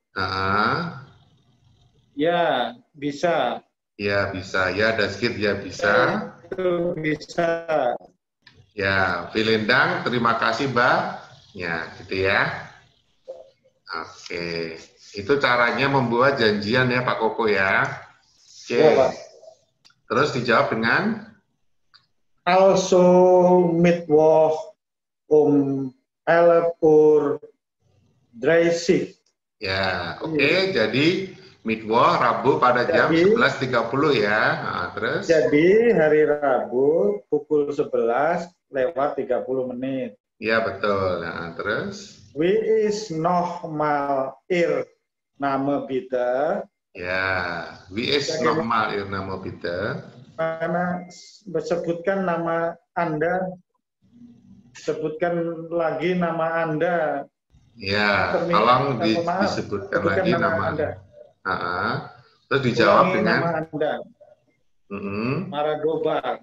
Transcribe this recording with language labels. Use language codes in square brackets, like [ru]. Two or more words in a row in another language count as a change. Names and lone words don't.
[id] Ya, bisa. Ya, bisa. Ya, [de] das geht [id] ya bisa. Itu bisa. Ya, [de] vielen Dank. [id] Terima kasih, Mbak. Ya, gitu ya. Oke. Itu caranya membuat janjian ya, Pak Koko ya. Oke. Ya, Pak. Terus dijawab dengan? [de] Also Mittwoch 11 Uhr 30. [id] Ya, oke. Jadi Mittwoch, Rabu pada jam 11.30 ya. Nah, terus? Jadi hari Rabu pukul 11 lewat 30 menit. Ya, betul. Nah, terus? [de] Wie ist nochmal Ihr Name bitte? Ya, wie ist nochmal Ihr Name bitte? [id] Karena sebutkan nama Anda, sebutkan lagi nama Anda. Ya, tolong disebutkan lagi nama Anda. Terus dijawab dengan nama Anda. Maradobat.